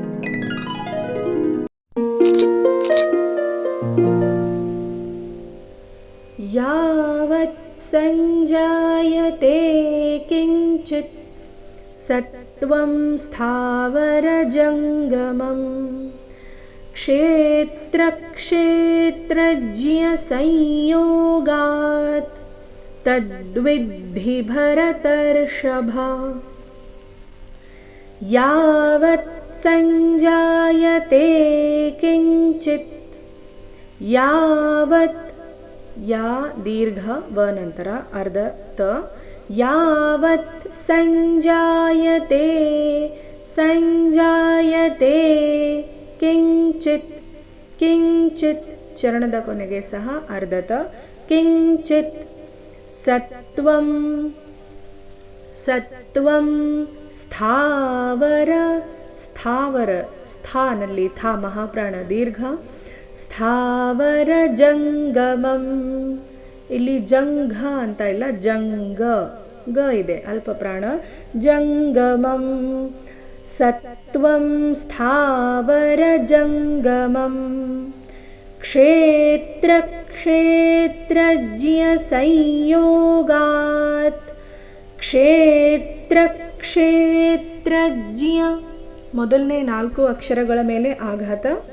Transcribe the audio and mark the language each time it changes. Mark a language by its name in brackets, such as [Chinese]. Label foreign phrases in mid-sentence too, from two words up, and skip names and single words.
[Sanskrit] यावत् संजायते किंचित् सत्त्वं स्थावरजङ्गमम् क्षेत्रक्षेत्रज्ञसंयोगात् तद्विद्धि भरतर्षभ। यावत् संजायते किंचित्, यावत् [Kannada] ಯಾ ದೀರ್ಘ ವ ನಂತರ ಅರ್ಧ ತ, [Sanskrit] ಯಾವತ್ ಸಂಜಾಯತೆ ಸಂಜಾಯತೆ ಕಿಂಚಿತ್ ಕಿಂಚಿತ್ [Kannada] ಚರಣದ ಕೊನೆಗೆ ಸಹ ಅರ್ಧತ [Sanskrit] ಕಿಂಚಿತ್ ಸತ್ವಂ ಸತ್ವಂ ಸ್ಥಾವರ ಸ್ಥಾವರ [Kannada] ಸ್ಥಾನಲ್ಲಿ ಥಾ ಮಹಾಪ್ರಾಣ ದೀರ್ಘ [Sanskrit] ಸ್ಥಾವರ ಜಂಗಮಂ. [Kannada] ಇಲ್ಲಿ ಜಂಘ ಅಂತ ಇಲ್ಲ, ಜಂಗ ಗ ಇದೆ ಅಲ್ಪ ಪ್ರಾಣ. [Sanskrit] ಜಂಗಮಂ ಸತ್ವಂ ಸ್ಥಾವರ ಜಂಗಮಂ ಕ್ಷೇತ್ರ ಕ್ಷೇತ್ರಜ್ಞ ಸಂಯೋಗಾತ್ ಕ್ಷೇತ್ರ ಕ್ಷೇತ್ರಜ್ಞ [Kannada] ಮೊದಲನೇ 4 ಅಕ್ಷರಗಳ ಮೇಲೆ ಆಘಾತ.